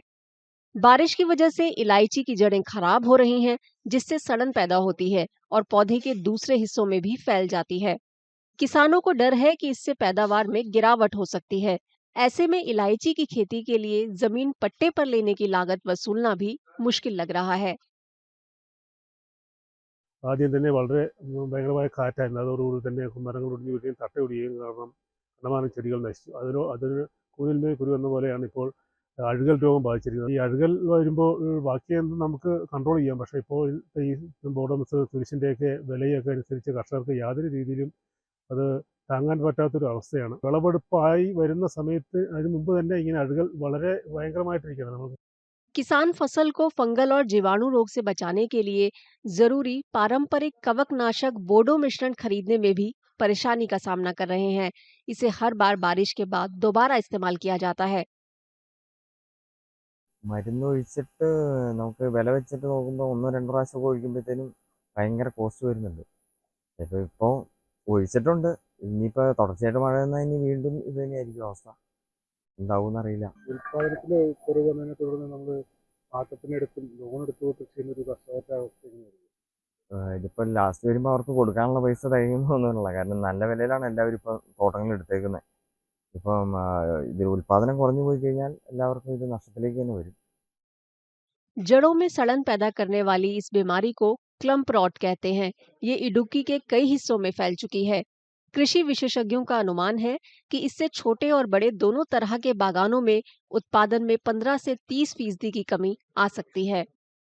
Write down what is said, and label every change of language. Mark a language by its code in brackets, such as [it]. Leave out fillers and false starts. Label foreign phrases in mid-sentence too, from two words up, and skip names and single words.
[hi] बारिश की वजह से इलायची की जड़ें खराब हो रही हैं, जिससे सड़न पैदा होती है और पौधे के दूसरे हिस्सों में भी फैल जाती है। किसानों को डर है कि इससे पैदावार में गिरावट हो सकती है। ऐसे में इलायची की खेती के लिए जमीन पट्टे पर लेने की लागत वसूलना भी मुश्किल लग रहा है। [ml] ആദ്യം തന്നെ വളരെ ഭയങ്കരമായ കാറ്റായിരുന്നു. അതോടുകൂടി തന്നെ മരങ്ങൾ ഒടിഞ്ഞു വീഴുകയും തട്ടയൊടിയുകയും കാരണം കണ്ടമാനം ചെടികൾ നശിച്ചു. അതിന് കൂനിന്മേൽ കുരു എന്ന പോലെയാണ് ഇപ്പോൾ അഴുകൽ രോഗം ബാധിച്ചിരിക്കുന്നത്. ഈ അഴുകൽ വരുമ്പോൾ ബാക്കിയൊന്നും നമുക്ക് കൺട്രോൾ ചെയ്യാം. പക്ഷേ ഇപ്പോൾ ഈ ബോഡോമസ് തുരിശിൻ്റെയൊക്കെ വിലയൊക്കെ അനുസരിച്ച് കർഷകർക്ക് യാതൊരു രീതിയിലും അത് താങ്ങാൻ പറ്റാത്തൊരു അവസ്ഥയാണ്. വിളവെടുപ്പായി വരുന്ന സമയത്ത് അതിന് മുമ്പ് തന്നെ ഇങ്ങനെ അഴുകൽ വളരെ ഭയങ്കരമായിട്ടിരിക്കുകയാണ്. നമുക്ക് [hi] किसान फसल को फंगल और जीवाणु रोग से बचाने के लिए जरूरी पारंपरिक कवकनाशक बोडो मिश्रण खरीदने में भी परेशानी का सामना कर रहे हैं। इसे हर बार बारिश के बाद दोबारा इस्तेमाल किया जाता है। [ml] മരുന്ന് ഒഴിച്ചിട്ട് നമുക്ക് വില വെച്ചിട്ട് നോക്കുമ്പോൾ ഒന്നോ രണ്ടോ പ്രാവശ്യമൊക്കെ ഒഴിക്കുമ്പോഴത്തേനും ഭയങ്കര കോസ്റ്റ് വരുന്നുണ്ട്. ഇപ്പോൾ ഒഴിച്ചിട്ടുണ്ട്. ഇനിയിപ്പോൾ തുടർച്ചയായിട്ട് മഴ വന്നാൽ ഇനി വീണ്ടും ഇത് തന്നെയായിരിക്കും അവസ്ഥ. എന്താവുമെന്നറിയില്ല. ഉൽപ്പാദനത്തിൽ കുറവ് വന്നതിനെ തുടർന്ന് നമ്മൾ പാട്ടത്തിനെടുത്തും ലോൺ എടുത്തും കൃഷി ചെയ്യുന്നൊരു കർഷകരുടെ അവസ്ഥ എങ്ങനെയായിരിക്കും? ഇതിപ്പോൾ ലാസ്റ്റ് വരുമ്പോൾ അവർക്ക് കൊടുക്കാനുള്ള പൈസ തികയുന്നൊന്നുമില്ല. കാരണം നല്ല വിലയിലാണ് എല്ലാവരും ഇപ്പോൾ തോട്ടങ്ങൾ എടുത്തേക്കുന്നത്. ഇപ്പം ഇതിൽ ഉൽപ്പാദനം കുറഞ്ഞു പോയി കഴിഞ്ഞാൽ എല്ലാവർക്കും ഇത് നഷ്ടത്തിലേക്ക് തന്നെ വരും. [hi] जड़ों में सड़न पैदा करने वाली इस बीमारी को [en] clump rot [hi] कहते हैं। ये इडुक्की के कई हिस्सों में फैल चुकी है। कृषि विशेषज्ञों का अनुमान है कि इससे छोटे और बड़े दोनों तरह के बागानों में उत्पादन में 15 से 30% की कमी आ सकती है।